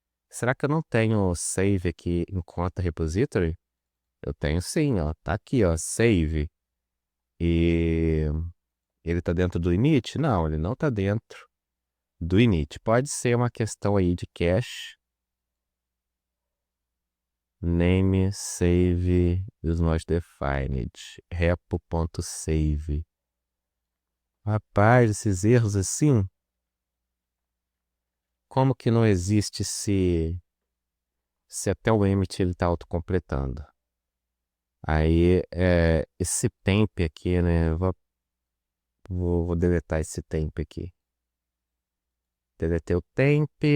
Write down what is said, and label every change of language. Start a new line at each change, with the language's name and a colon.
Portuguese: Será que eu não tenho save aqui em conta repository? Eu tenho sim, ó. Tá aqui, ó, save. E ele tá dentro do init? Não, ele não tá dentro do init. Pode ser uma questão aí de cache.
English: Name save is not defined. repo.save.
Portuguese: Rapaz, esses erros assim, como que não existe se até o emit ele tá autocompletando? Aí, esse temp aqui, né? Vou deletar esse temp aqui. Deletei o temp.